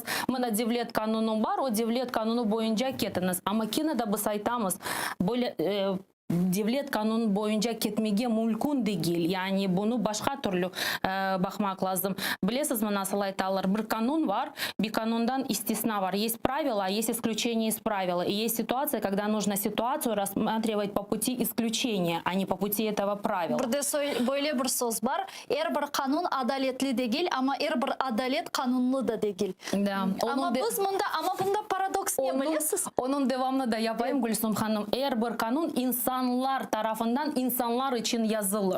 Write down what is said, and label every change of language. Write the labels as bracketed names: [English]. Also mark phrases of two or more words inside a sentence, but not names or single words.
[Crimean Tatar] Mına devlet kanunu var, o devlet kanunu boyunca ketiniz. Ama yine de biz aytamız böyle devlet kanunu boyunca ketmege mümkün değil. Yani bunu başka türlü bakmak lazım. Bilesiniz mi nasıl aytalar? Bir kanun var, bir kanundan istisna var. [Russian] Есть правила, есть исключение из правила. И есть ситуация, когда нужно ситуацию рассматривать по пути исключения, а не по пути этого правила. [Crimean Tatar] Burada böyle bir söz var. Her bir kanun adaletli değil ama her bir adalet kanunlu da değil. [Russian] Да. [Crimean Tatar] Ama biz bunda paradoks ne biliyorsunuz? Onun devamını da yapayım Gülsüm Hanım. Her bir kanun insanlar tarafından insanlar için yazılır.